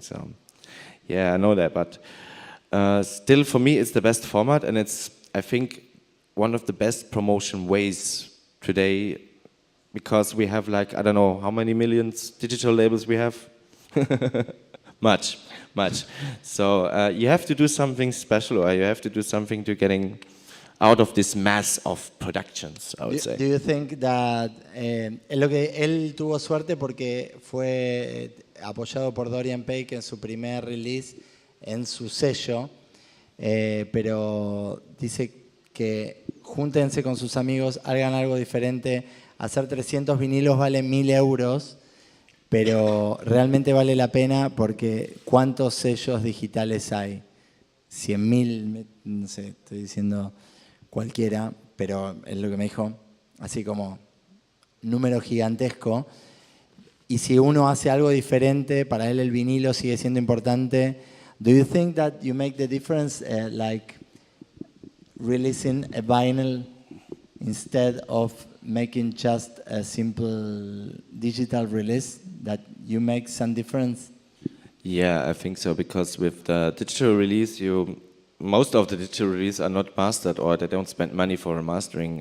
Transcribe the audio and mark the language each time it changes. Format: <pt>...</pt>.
<en>So yeah, I know that, but still for me it's the best format, and it's, I think, one of the best promotion ways today, because we have like, I don't know how many millions digital labels we have. much. So you have to do something special, or you have to do something to getting out of this mass of productions, I would say. Do you think that</en> <es>lo que él tuvo suerte porque fue apoyado por Dorian Peik en su primer release en su sello, pero dice que júntense con sus amigos, hagan algo diferente. Hacer 300 vinilos vale 1.000 euros, pero realmente vale la pena porque ¿cuántos sellos digitales hay? 100.000, no sé, estoy diciendo cualquiera, pero es lo que me dijo, así como número gigantesco. Y si uno hace algo diferente, para él el vinilo sigue siendo importante.</es> <en>Do you think that you make the difference, like releasing a vinyl instead of making just a simple digital release, that you make some difference? Yeah, I think so, because with the digital release, most of the digital releases are not mastered, or they don't spend money for a mastering.</en>